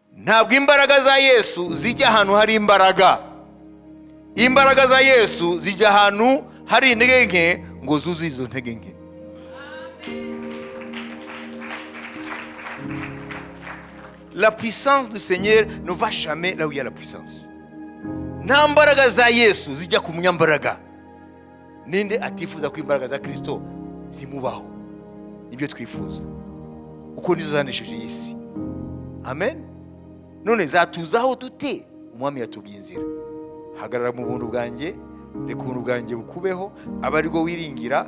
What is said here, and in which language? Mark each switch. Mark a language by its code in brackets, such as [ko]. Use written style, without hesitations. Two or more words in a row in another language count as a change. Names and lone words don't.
[rn] ntabwo imbaraga za Yesu zijya ahantu hari imbaraga. Imbaraga za Yesu zijya ahantu hari intege nke ngo zuzuze izo ntege nke. [fr] La puissance du Seigneur ne va jamais là où il y a la puissance. [rn] Nta mbaraga za Yesu zijya ku munyambaraga. Ninde atifuza ko imbaraga za Kristo zimubaho? Ibyo twifuza uko nizo zanesheje isi. Amen. None zatuzaho tute? Umwami yatubwiye inzira. Hagarara mu buntu bwanjye, reka ubuntu bwanjye bukubeho, aba ari bwo wiringira.